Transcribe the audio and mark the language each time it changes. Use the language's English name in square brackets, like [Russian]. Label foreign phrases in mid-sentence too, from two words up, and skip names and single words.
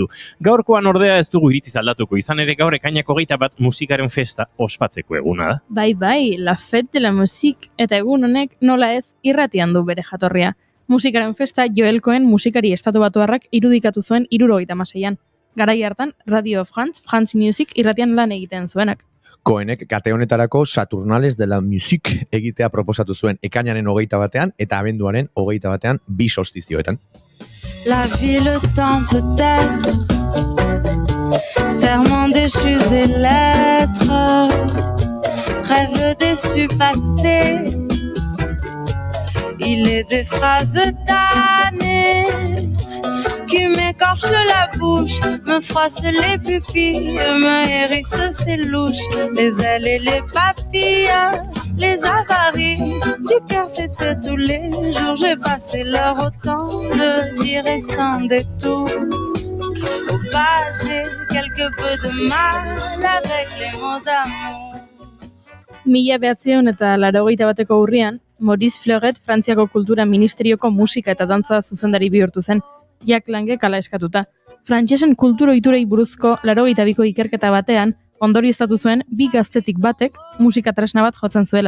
[Basque] Gaurkoan ordea ez dugu iritziz aldatuko, izan ere gaur ekainako 21 musikaren festa ospatzeko eguna da. Bai, [French] la fête de la musique, [Basque] eta egun honek nola ez irratian du bere jatorria. Musikaren festa Joel Cohen musikari estatubatuarrak irudikatu zuen 1976an. Garai hartan Radio France Music irratian lan egiten zuenak. Cohenek kate honetarako Saturnales de la Musique egitea proposatu zuen ekainaren 21 eta abenduaren 21 bi solstizioetan. [French] La vie, le temps peut-être, serment déchus et lettres, rêve déçu passé, il est des phrases damnées qui m'écorche la bouche, me froisse les pupilles, me hérisse ses louches, les ailes et les papilles, les avaries du cœur, c'était tous les jours. J'ai passé l'heure autant le dire sans détour. Au pas, j'ai quelque peu de mal avec les mots d'amour. [Basque] 1981 urrian, Maurice Fleuret Frantziako Kultura Ministerioko musika eta dantza zuzendari bihurtu zen. Jack Langek hala eskatuta. Frantsesen kulturo ohiturei buruzko 82ko ikerketa batean ondorioztatu zuen bi gaztetik batek musika tresna bat jotzen zuela.